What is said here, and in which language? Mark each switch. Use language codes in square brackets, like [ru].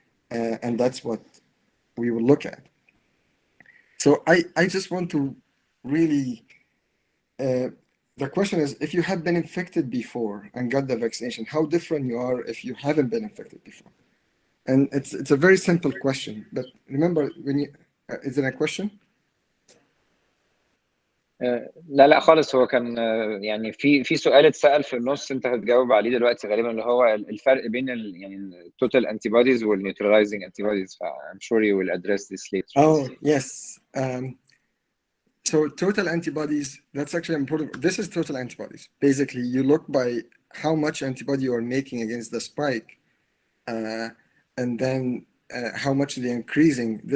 [en] And that's what we will look at. So I just want to really, the question is, if you have been infected before and got the vaccination, how different you are if you haven't been infected before? And it's a very simple question, but remember, when you, is it a question? [ar] لا خالص، هو كان يعني في سؤال اتسأل في النص انت هتجاوب عليه دلوقتي غالبا، اللي هو الفرق بين يعني التوتال antibodies والنيوتراليزنج antibodies. [en] I'm sure you will address this later. Oh, yes. So total antibodies, that's actually important. This is total antibodies. Basically, you look by how much antibody you are making against the spike, and then how much they're increasing.